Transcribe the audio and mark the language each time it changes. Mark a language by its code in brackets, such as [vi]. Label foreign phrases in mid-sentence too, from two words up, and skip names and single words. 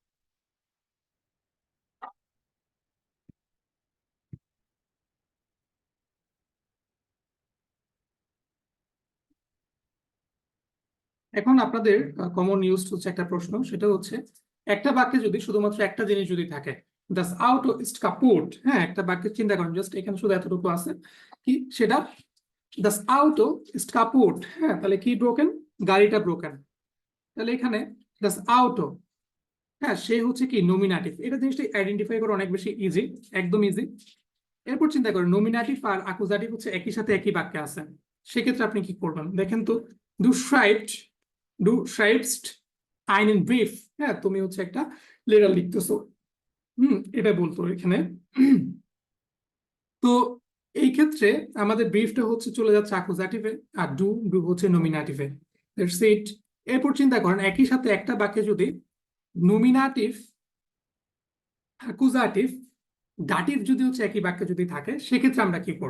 [bn] এখন আপনাদের [en] common use [bn] হচ্ছে একটা প্রশ্ন, সেটা হচ্ছে একটা বাক্যে যদি শুধুমাত্র একটা জিনিস যদি থাকে, [de] das Auto ist kaputt, [bn] হ্যাঁ, একটা বাক্যে চিন্তা করেন, জাস্ট এখানে শুধু এতটুকু আছে কি, সেটা [de] das Auto ist kaputt, [bn] হ্যাঁ, তাহলে কি ব্রোকেন, গাড়িটা ব্রোকেন। তাহলে এখানে [de] das Auto, [bn] হ্যাঁ, সে হচ্ছে কি নমিনাটিভ, এটা জিনিসটা আইডেন্টিফাই করা অনেক বেশি ইজি, একদম ইজি। এরপর চিন্তা করেন নমিনাটিভ আর আকুজাটিভ হচ্ছে একই সাথে একই বাক্যে আছে, সেক্ষেত্রে আপনি কি করবেন দেখেন তো, [de] du schreibt, du schreibst einen Brief, [bn] হ্যাঁ, তুমি হচ্ছে একটা লেটার লিখতেছো, এটা বলতো এখানে। তো এই ক্ষেত্রে আমাদের ব্রিফটা হচ্ছে চলে যাচ্ছে আকুজাটিভে, আর ডু, ডু হচ্ছে নমিনাটিভে। [en] That's it. [bn] এরপর চিন্তা করেন একই সাথে একটা বাক্যে যদি নমিনাটিভ, অ্যাকুজাটিভ, ডাটিভ যদি হচ্ছে একই বাক্যে যদি থাকে, সেক্ষেত্রে আমরা কি করব?